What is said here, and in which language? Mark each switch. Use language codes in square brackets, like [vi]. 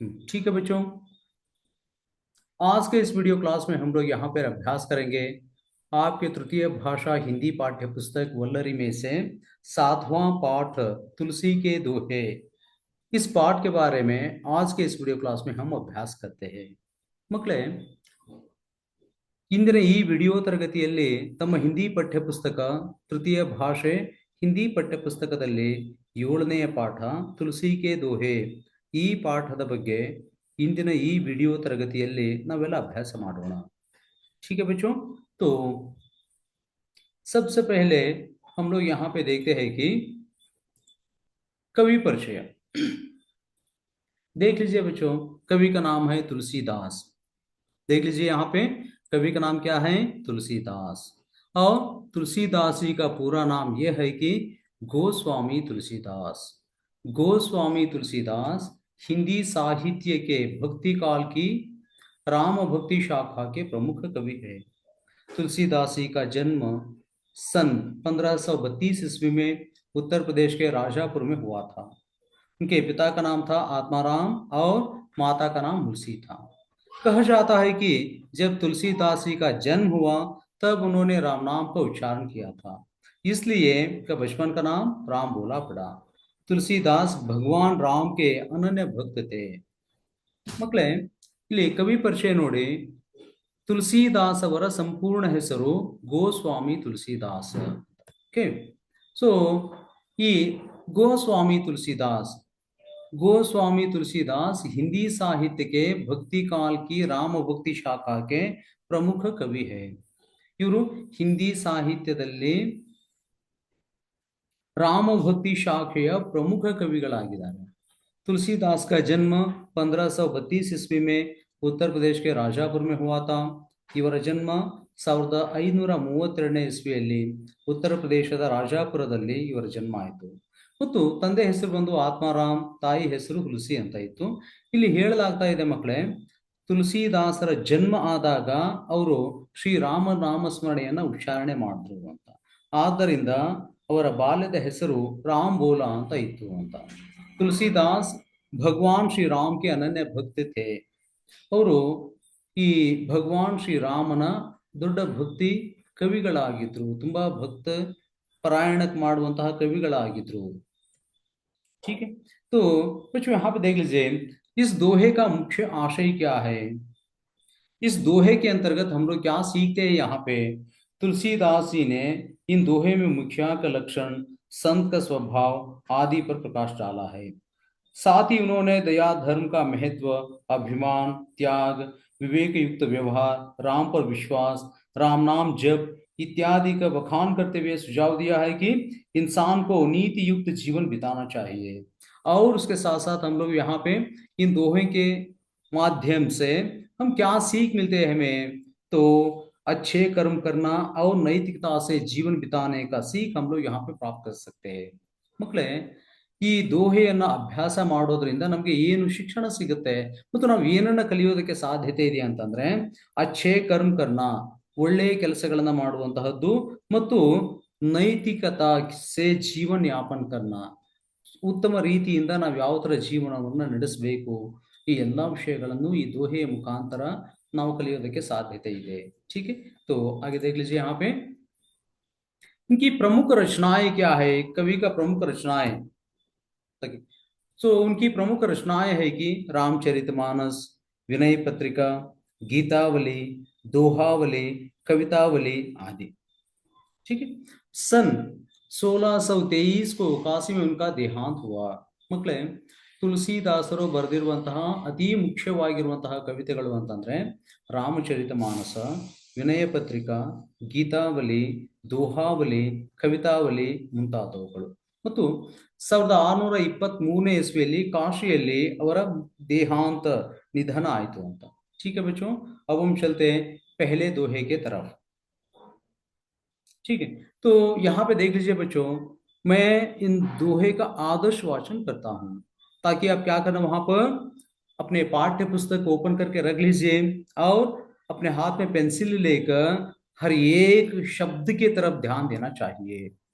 [hi] ठीक है बच्चों, आज के इस वीडियो क्लास में हम लोग यहाँ पर अभ्यास करेंगे आपके तृतीय भाषा हिंदी पाठ्य पुस्तक वल्लरी में से सातवां पाठ तुलसी के दोहे। इस पाठ के बारे में आज के इस वीडियो क्लास में हम अभ्यास करते हैं। [kn] ಮಕ್ಕಳೇ, ಇಂದಿನ ಈ ವಿಡಿಯೋ ತರಗತಿಯಲ್ಲಿ ತಮ್ಮ ಹಿಂದಿ ಪಠ್ಯಪುಸ್ತಕ ತೃತೀಯ ಭಾಷೆ ಹಿಂದಿ ಪಠ್ಯಪುಸ್ತಕದಲ್ಲಿ 7ನೇ ಪಾಠ ತುಳಸಿ ಕೆ ದೋಹೆ ಈ ಪಾಠದ ಬಗ್ಗೆ ಇಂದಿನ ಈ ವಿಡಿಯೋ ತರಗತಿಯಲ್ಲಿ ನಾವೆಲ್ಲ ಅಭ್ಯಾಸ ಮಾಡೋಣ। [hi] ठीक है बच्चों, तो सबसे पहले हम लोग यहाँ पे देखते हैं कि कवि परिचय। देख लीजिए बच्चों, कवि का नाम है तुलसीदास। देख लीजिए यहाँ पे कवि का नाम क्या है, तुलसीदास। और तुलसीदास जी का पूरा नाम यह है कि गोस्वामी तुलसीदास। गोस्वामी तुलसीदास हिंदी साहित्य के भक्ति काल की राम भक्ति शाखा के प्रमुख कवि है। तुलसीदास जी का जन्म सन 1532 ईस्वी में उत्तर प्रदेश के राजापुर में हुआ था। उनके पिता का नाम था आत्माराम और माता का नाम मुलसी था। कहा जाता है कि जब तुलसीदास जी का जन्म हुआ तब उन्होंने राम नाम का उच्चारण किया था, इसलिए का बचपन का नाम राम बोला पड़ा। तुलसीदास भगवान राम के अनन्य भक्त थे। [kn] ಮಕ್ಕಳೇ, ಇಲ್ಲಿ ಕವಿ ಪರಿಚಯ ನೋಡಿ, ತುಳಸಿದಾಸ್ ಅವರ ಸಂಪೂರ್ಣ ಹೆಸರು ಗೋಸ್ವಾಮಿ ತುಳಸಿದಾಸ್। ಓಕೆ, ಸೊ ಈ [hi] गोस्वामी तुलसीदास गोस्वामी तुलसीदास हिंदी साहित्य के भक्ति काल की राम भक्ति शाखा के प्रमुख कवि है। [kn] ಇವರು ಹಿಂದಿ ಸಾಹಿತ್ಯದಲ್ಲಿ राम भक्ति शाखेಯ प्रमुख कविಗಳಾಗಿದ್ದಾರೆ। [hi] तुलसीदास का जन्म 1532 ईस्वी में उत्तर प्रदेश के राजापुर में हुआ था। [kn] ಇವರ ಜನ್ಮ 1532ನೇ ಇಸ್ವಿಯಲ್ಲಿ ಉತ್ತರ ಪ್ರದೇಶದ ರಾಜಾಪುರದಲ್ಲಿ ಇವರ ಜನ್ಮ ಆಯಿತು। ಮತ್ತು ತಂದೆ ಹೆಸರು ಬಂದು ಆತ್ಮಾರಾಮ್, ತಾಯಿ ಹೆಸರು ತುಳಸಿ ಅಂತ ಇತ್ತು। ಇಲ್ಲಿ ಹೇಳಲಾಗ್ತಾ ಇದೆ ಮಕ್ಕಳೇ, ತುಳಸಿದಾಸರ ಜನ್ಮ ಆದಾಗ ಅವರು ಶ್ರೀರಾಮ ನಾಮಸ್ಮರಣೆಯನ್ನ ಉಚ್ಚಾರಣೆ ಮಾಡಿದ್ರು ಅಂತ, ಆದ್ದರಿಂದ ಅವರ ಬಾಲ್ಯದ ಹೆಸರು ರಾಮ್ ಬೋಲಾ ಅಂತ ಇತ್ತು ಅಂತ। [hi] ತುಳಸಿದಾಸ್ ಭಗವಾನ್ ಶ್ರೀ ರಾಮ್ ಕೆ ಅನನ್ಯ ಭಕ್ತ थे। [kn] ಅವರು ಈ ಭಗವಾನ್ ಶ್ರೀ ರಾಮನ ದೊಡ್ಡ ಭಕ್ತಿ ಕವಿಗಳಾಗಿದ್ರು, ತುಂಬಾ ಭಕ್ತ परायणक ಮಾಡುವಂತಹ ಕವಿಗಳಾಗಿದ್ರು। [hi] ठीक है, तो बच्चों यहाँ पे देख लीजिए इस दोहे का मुख्य आशय क्या है। इस दोहे के अंतर्गत हम लोग क्या सीखते हैं। यहाँ पे तुलसीदास जी ने इन दोहे में मुखिया का लक्षण, संत का स्वभाव आदि पर प्रकाश डाला है। साथ ही उन्होंने दया, धर्म का महत्व, अभिमान, त्याग, विवेक युक्त व्यवहार, राम पर विश्वास, राम नाम जप इत्यादि का बखान करते हुए सुझाव दिया है कि इंसान को नीति युक्त जीवन बिताना चाहिए। और उसके साथ साथ हम लोग यहाँ पे इन दोहे के माध्यम से हम क्या सीख मिलते हैं हमें, तो अच्छे कर्म करना और नैतिकता से जीवन बिताने का सीख हम लोग यहाँ पे प्राप्त कर सकते हैं। [kn] ಮಕ್ಕಳೇ, ಈ ದೋಹೆಯನ್ನ ಅಭ್ಯಾಸ ಮಾಡೋದ್ರಿಂದ ನಮಗೆ ಏನು ಶಿಕ್ಷಣ ಸಿಗುತ್ತೆ ಮತ್ತು ನಾವು ಏನನ್ನ ಕಲಿಯೋದಕ್ಕೆ ಸಾಧ್ಯತೆ ಇದೆ ಅಂತಂದ್ರೆ, [hi] ಅಚ್ಛೇ ಕರ್ಮ ಕರ್ನ, [kn] ಒಳ್ಳೆಯ ಕೆಲಸಗಳನ್ನ ಮಾಡುವಂತಹದ್ದು ಮತ್ತು [hi] ನೈತಿಕತಾ ಸೇ ಜೀವನ ಯಾಪನ ಕರ್ನ, [kn] ಉತ್ತಮ ರೀತಿಯಿಂದ ನಾವು ಯಾವ ತರ ಜೀವನವನ್ನ ನಡೆಸಬೇಕು, ಈ ಎಲ್ಲಾ ವಿಷಯಗಳನ್ನು ಈ ದೋಹೆಯ ಮುಖಾಂತರ ನಾವು ಕಲಿಯೋದಕ್ಕೆ ಸಾಧ್ಯತೆ ಇದೆ। [hi] ठीक है, तो आगे देख लीजिए यहाँ पे इनकी प्रमुख रचनाएं क्या है। कवि का प्रमुख रचनाएं, उनकी प्रमुख रचनाएं है कि रामचरितमानस, विनय पत्रिका, गीतावली, दोहावली, कवितावली आदि। ठीक है, सन 1623 को काशी में उनका देहांत हुआ। [kn] ಮಕ್ಕಳೇ, ತುಳಸಿದಾಸರು ಬರೆದಿರುವಂತಹ ಅತಿ ಮುಖ್ಯವಾಗಿರುವಂತಹ ಕವಿತೆಗಳು ಅಂತಂದ್ರೆ ರಾಮಚರಿತ ಮಾನಸ, ವಿನಯ ಪತ್ರಿಕಾ, ಗೀತಾವಲಿ, ದೋಹಾವಲಿ, ಕವಿತಾವಲಿ ಮುಂತಾದವುಗಳು। ಮತ್ತು 1623ನೇ ಇಸ್ವಿಯಲ್ಲಿ ಕಾಶಿಯಲ್ಲಿ ಅವರ देहांत निधन आयतु ಅಂತ। [hi] ठीक है बच्चों, अब हम चलते हैं पहले दोहे के तरफ। ठीक है, तो यहाँ पे देख लीजिए बच्चों, मैं इन दोहे का आदर्श वाचन करता हूँ ताकि आप क्या करना, वहां पर अपने पाठ्य पुस्तक को ओपन करके रख लीजिए और अपने हाथ में पेंसिल लेकर हर एक शब्द की तरफ ध्यान देना चाहिए।